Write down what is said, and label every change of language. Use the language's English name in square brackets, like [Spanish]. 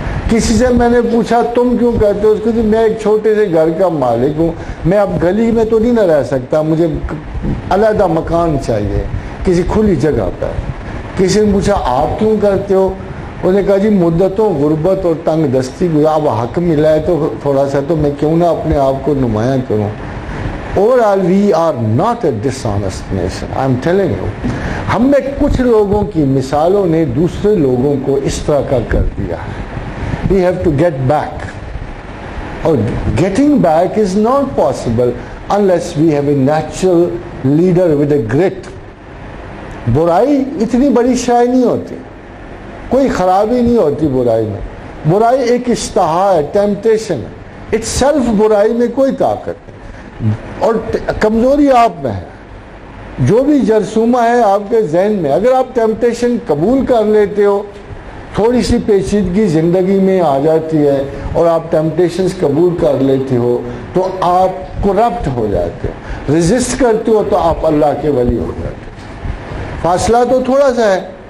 [Urdu] کسی سے میں نے پوچھا تم کیوں کرتے ہو؟ اس کو کہ میں ایک چھوٹے سے گھر کا مالک ہوں، میں اب گلی میں تو نہیں نہ رہ سکتا، مجھے علیحدہ مکان چاہیے کسی کھلی جگہ پر۔ کسی نے پوچھا آپ کیوں کرتے ہو؟ انہوں نے کہا جی مدتوں غربت اور تنگ دستی گزار، اب حق ملا ہے تو تھوڑا سا تو میں کیوں نہ اپنے آپ کو نمایاں کروں۔ [English] Overall, we are not a dishonest nation. I'm telling you. [Urdu] ہم میں کچھ لوگوں کی مثالوں نے دوسرے لوگوں کو اس طرح کا کر دیا ہے۔ [English] We have to get back. [Urdu] اور [English] getting back is not possible unless we have a natural leader with a grit. [Urdu] برائی اتنی بڑی شے نہیں ہوتی، کوئی خرابی نہیں ہوتی برائی میں۔ برائی ایک اشتہا ہے، ٹیمپٹیشن ہے، [English] it's self [Urdu] برائی میں کوئی طاقت نہیں، اور کمزوری آپ میں ہے، جو بھی جرثومہ ہے آپ کے ذہن میں، اگر آپ ٹیمپٹیشن قبول کر لیتے ہو، تھوڑی سی پیچیدگی زندگی میں آ جاتی ہے اور آپ ٹیمپٹیشنز قبول کر لیتے ہو تو آپ کرپٹ ہو جاتے ہو، ریزسٹ کرتے ہو تو آپ اللہ کے ولی ہو جاتے ہو۔ فاصلہ تو تھوڑا سا ہے،